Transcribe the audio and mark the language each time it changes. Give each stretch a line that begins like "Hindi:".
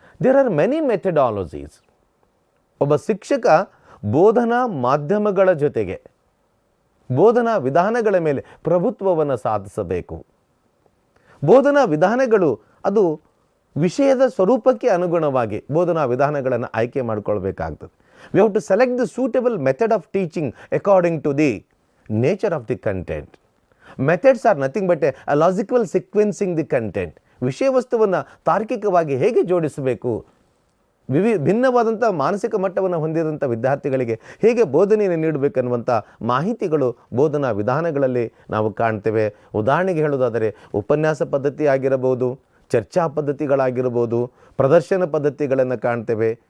English: There are many methodologies.
Kannada: ಒಬ್ಬ ಶಿಕ್ಷಕ ಬೋಧನಾ ಮಾಧ್ಯಮಗಳ ಜೊತೆಗೆ ಬೋಧನಾ ವಿಧಾನಗಳ ಮೇಲೆ ಪ್ರಭುತ್ವವನ್ನು ಸಾಧಿಸಬೇಕು. ಬೋಧನಾ ವಿಧಾನಗಳು ಅದು ವಿಷಯದ ಸ್ವರೂಪಕ್ಕೆ ಅನುಗುಣವಾಗಿ ಬೋಧನಾ ವಿಧಾನಗಳನ್ನು ಆಯ್ಕೆ ಮಾಡಿಕೊಳ್ಬೇಕಾಗ್ತದೆ.
English: We have to select the suitable method of teaching according to the nature of the content. Methods are nothing but a logical sequencing the content.
Kannada: ವಿಷಯ ವಸ್ತುವನ್ನು ತಾರ್ಕಿಕವಾಗಿ ಹೇಗೆ ಜೋಡಿಸಬೇಕು, ಭಿನ್ನವಾದಂಥ ಮಾನಸಿಕ ಮಟ್ಟವನ್ನು ಹೊಂದಿದಂಥ ವಿದ್ಯಾರ್ಥಿಗಳಿಗೆ ಹೇಗೆ ಬೋಧನೆಯನ್ನು ನೀಡಬೇಕನ್ನುವಂಥ ಮಾಹಿತಿಗಳು ಬೋಧನಾ ವಿಧಾನಗಳಲ್ಲಿ ನಾವು ಕಾಣ್ತೇವೆ. ಉದಾಹರಣೆಗೆ ಹೇಳೋದಾದರೆ ಉಪನ್ಯಾಸ ಪದ್ಧತಿ ಆಗಿರಬಹುದು, ಚರ್ಚಾ ಪದ್ಧತಿಗಳಾಗಿರ್ಬೋದು, ಪ್ರದರ್ಶನ ಪದ್ಧತಿಗಳನ್ನು ಕಾಣ್ತೇವೆ.